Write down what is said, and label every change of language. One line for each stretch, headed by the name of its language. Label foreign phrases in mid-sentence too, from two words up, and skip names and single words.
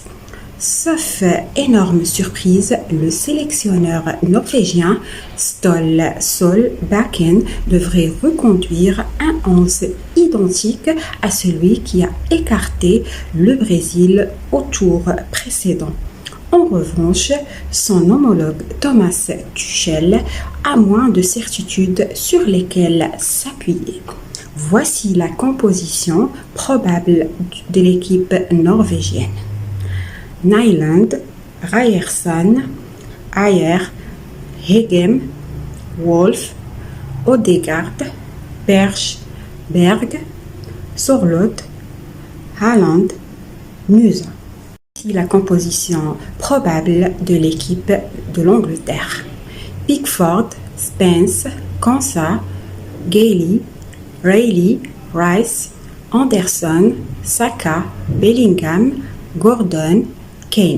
French: Sauf énorme surprise, le sélectionneur norvégien Ståle Solbakken devrait reconduire un 11 identique à celui qui a écarté le Brésil au tour précédent. En revanche, son homologue Thomas Tuchel a moins de certitudes sur lesquelles s'appuyer. Voici la composition probable de l'équipe norvégienne. Nyland, Ryerson, Ajer, Hegem, Wolf, Odegaard, Berge, Berg, Sorloth, Haaland, Musa. Voici la composition probable de l'équipe de l'Angleterre. Pickford, Spence, Konsa, Gailey, Rayleigh, Rice, Anderson, Saka, Bellingham, Gordon, Kane.